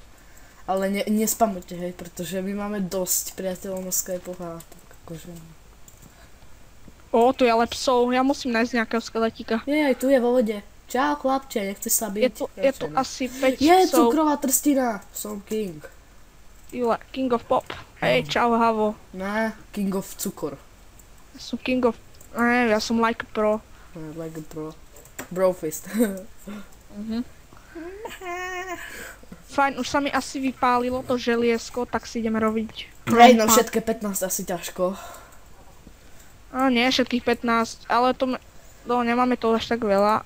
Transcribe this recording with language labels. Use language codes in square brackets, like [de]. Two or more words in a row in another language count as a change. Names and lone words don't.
[sk] Ale nespamujte, hej, pretože my máme dosť priateľov na Skypoch a tak akože... tu je ale psov, ja musím nájsť nejakého skeletíka. Aj tu je vo vode. Čau chlapče, nechceš sa byť? Je tu asi 5 Je psov. cukrová trstina, som king. [en] Jule, King of Pop. [sk] Hej, čau, Havo. Ne, [en] King of [sk] Cukor. Ja som [en] King of... [sk] Ne, ja som [en] like pro. Like a pro. Brofist. [sk] Fajn, už sa mi asi vypálilo to želiesko, tak si ideme robiť. Hej, no všetké 15 asi ťažko. A nie, všetkých 15, ale to... No, nemáme to až tak veľa.